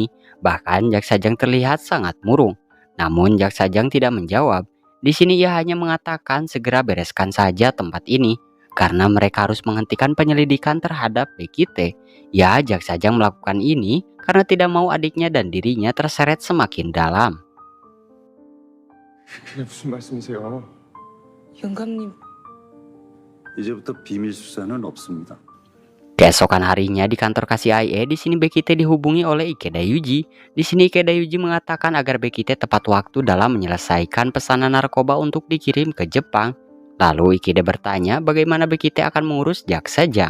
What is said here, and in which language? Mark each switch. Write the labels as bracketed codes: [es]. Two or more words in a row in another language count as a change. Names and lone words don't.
[id] Bahkan Jaksa Jang terlihat sangat murung. Namun Jaksa Jang tidak menjawab. Di sini ia hanya mengatakan segera bereskan saja tempat ini. Karena mereka harus menghentikan penyelidikan terhadap Becky T. Ya, Jaksa Jang melakukan ini karena tidak mau adiknya dan dirinya terseret semakin dalam. [ko] 이게 무슨 말씀이세요? 영감님, 이제부터 비밀 수사는 없습니다. [id] Keesokan harinya di kantor KCIA, di sini Becky T dihubungi oleh Ikeda Yuji. Di sini Ikeda Yuji mengatakan agar Becky T tepat waktu dalam menyelesaikan pesanan narkoba untuk dikirim ke Jepang. Lalu Ikeda bertanya bagaimana Becky T akan mengurus Jaksa Jang.